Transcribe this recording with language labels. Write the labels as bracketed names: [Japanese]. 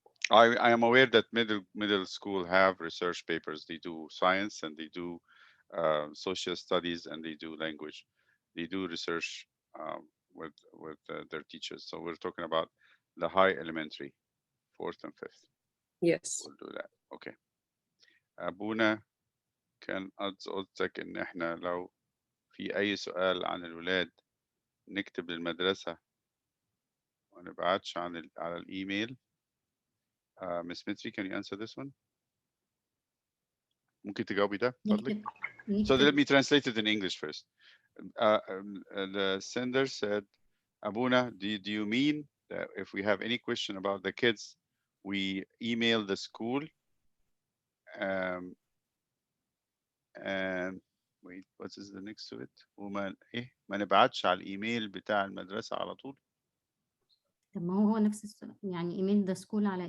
[English] I am aware that middle school have research papers. They do science and they do social studies and they do language. They do research with their teachers. So we're talking about the high elementary, 4th and 5th. Yes. We'll do that. Okay. [Arabic] أبونا كان قصدك إن إحنا لو في أي سؤال عن الولاد نكتب للمدرسة ونبعتش على الإيميل. [English] Miss Mitri, can you answer this one? [Arabic] ممكن تجاوبي ده فضلك؟ [English] So let me translate it in English first. The sender said, Abuna, do you mean that if we have any question about the kids, we email the school? And wait, what is the next to it? [Arabic] وما ما نبعتش على الإيميل بتاع المدرسة على طول؟ طب ما هو نفس السؤال، يعني ايميل ذا سكول على